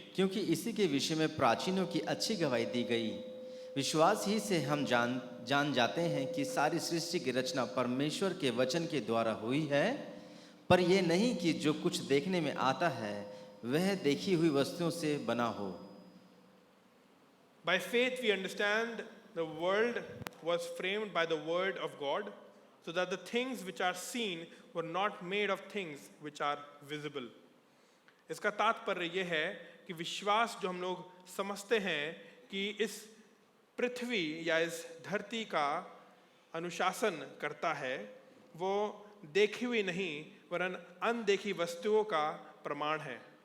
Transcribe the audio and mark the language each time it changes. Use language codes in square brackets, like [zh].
[hi] क्योंकि इसी के विषय में प्राचीनों की अच्छी गवाही दी गई। विश्वास ही से हम जान जाते हैं कि सारी सृष्टि की रचना परमेश्वर के वचन के द्वारा हुई है, पर यह नहीं कि जो कुछ देखने में आता है वह देखी हुई वस्तुओं से बना हो। [en] By faith we understand the world was framed by the word of God, so that the things which are seen were not made of things which are visible. [hi] इसका तात्पर्य यह है कि विश्वास जो हम लोग समझते हैं कि इस पृथ्वी या इस धरती का अनुशासन करता है, वो देखी हुई नहीं वरन अनदेखी वस्तुओं का प्रमाण है।